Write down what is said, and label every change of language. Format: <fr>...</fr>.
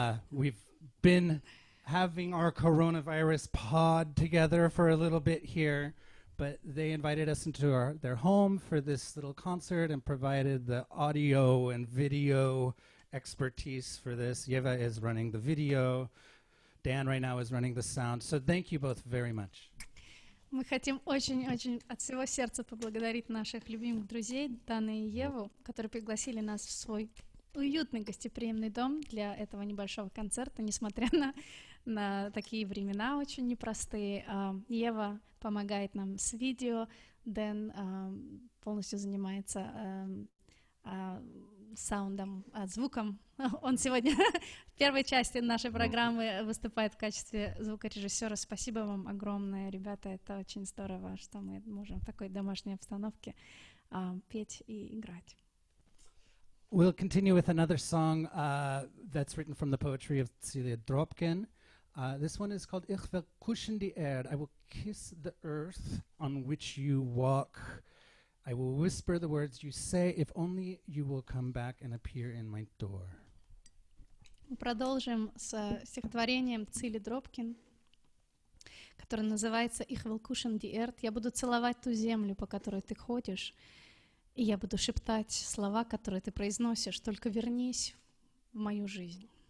<en>We've been having our coronavirus pod together for a little bit here, but they invited us into their home for this little concert and provided the audio and video expertise for this. Yeva is running the video. Dan right now is running the sound. So thank you both very much.</en> <ru>Мы хотим очень-очень от всего сердца поблагодарить наших любимых друзей Дана и Еву, которые пригласили нас в свой уютный гостеприимный дом для этого небольшого концерта, несмотря на такие времена очень непростые. Ева помогает нам с видео, Дэн полностью занимается саундом, звуком. Он сегодня в первой части нашей программы выступает в качестве звукорежиссера. Спасибо вам огромное, ребята, это очень здорово, что мы можем в такой домашней обстановке петь и играть.</ru> <en>We'll continue with another song that's written from the poetry of Celia Dropkin. This one is called Ich will kuschen die Erde. I will kiss the earth on which you walk. I will whisper the words you say, if only you will come back and appear in my door.</en> <ru>Мы продолжим с стихотворением Цили Дробкин, которое называется «Ich will kuschen die Erde». Я буду целовать ту землю, по которой ты ходишь, и я буду шептать слова, которые ты произносишь. Только вернись в мою жизнь.</ru>